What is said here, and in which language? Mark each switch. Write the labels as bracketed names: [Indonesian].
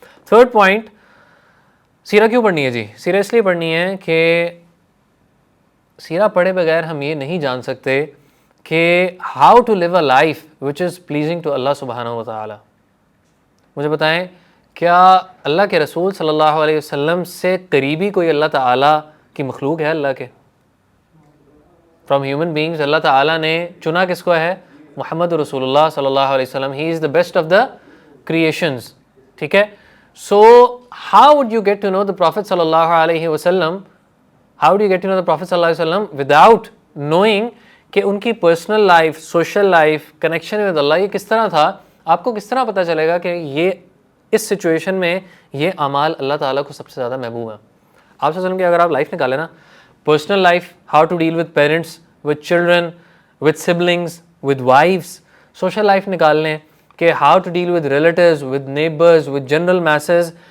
[Urdu] Third point, سیرہ کیوں پڑھنی ہے جی؟ سیرہ اس لیے پڑھنی ہے کہ سیرہ پڑھے بغیر ہم یہ نہیں جان سکتے کہ [English] how to live a life which is pleasing to [Urdu] اللہ سبحانہ و تعالیٰ. مجھے بتائیں کیا اللہ کے رسول صلی اللہ علیہ وسلم سے قریبی کوئی اللہ تعالیٰ کی مخلوق ہے؟ اللہ کے [English] from human beings [Urdu] اللہ تعالیٰ نے چنا کس کو ہے؟ محمد رسول اللہ صلی اللہ علیہ وسلم. [English] He is the best of the creations, ٹھیک ہے. So how would you get to know the Prophet sallallahu alaihi wasallam? How do you get to know the Prophet sallallahu alaihi wasallam without knowing [Urdu] کہ ان کی personal life, social life, connection with اللہ یہ کس طرح تھا؟ آپ کو کس طرح پتہ چلے گا کہ یہ اس سچویشن میں یہ اعمال اللہ تعالیٰ کو سب سے زیادہ محبوب ہیں؟ آپ صلی اللہ علیہ وسلم کی اگر آپ لائف نکالیں نا، personal life, [English] how to deal with parents, with children, with siblings, with wives, [Urdu] social life نکال لیں کہ [English] How to deal with relatives, with neighbours, with general masses.